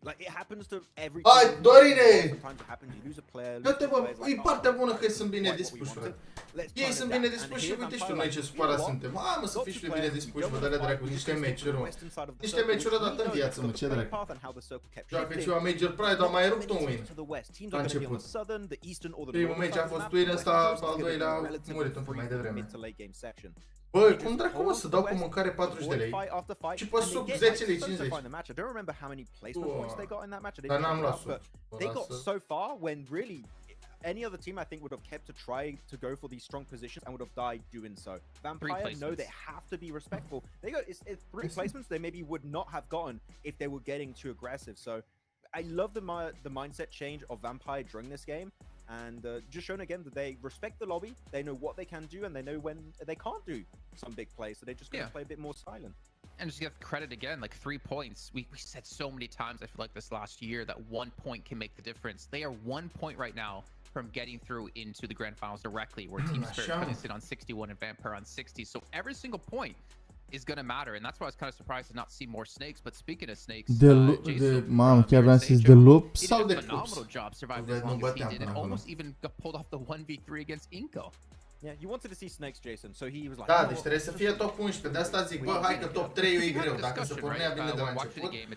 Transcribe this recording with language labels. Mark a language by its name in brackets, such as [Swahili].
[English] Like it happens to every [Romanian] Hai, DORIIN! [English] Sometimes it happens, you lose a player. [Romanian] Dă-te, bă, e partea bună că sunt bine dispuși, frate. Ei sunt bine dispuși și uite și tu noi ce supărat suntem. Hai, mă, să fii și bine dispuși, mă, dă-le dracu, niște meciuri, mă. Niște meciuri odată în viață, mă, ce dracu. Joacă ceva Major Pride, dar mai rupt un win. La început. Primul meci a fost win, ăsta, al doilea a murit un pic mai devreme. Bă, cum dracu, mă, să dau cu mâncare 40 de lei și pe sub 10 lei 50. Dar n-am luat sub. [English] They got so far when really any other team I think would have kept to try to go for these strong positions and would have died doing so. Vampire know they have to be respectful. They got it's 3 placements they maybe would not have gotten if they were getting too aggressive. So I love the mindset change of Vampire during this game, and just shown again that they respect the lobby, they know what they can do, and they know when they can't do some big plays, so they're just going to play a bit more silent. And just give credit again, like 3 points. We said so many times, I feel like this last year, that 1 point can make the difference. They are 1 point right now from getting through into the grand finals directly, where Team Spirit currently sit on 61 and Vampire on 60. So every single point is going to matter, and that's why I was kind of surprised to not see more snakes. But speaking of snakes, [Romanian] Mamă, chiar vreau să zic de loop sau de [English] phenomenal job surviving as long as he did, and almost even pulled off the 1v3 against Inco. Yeah, you wanted to see snakes, Jason, so he was like... [Romanian] Da, deci trebuie să fie top 11, de asta zic, bă, hai că top 3 e greu, dacă se pornea bine de la început.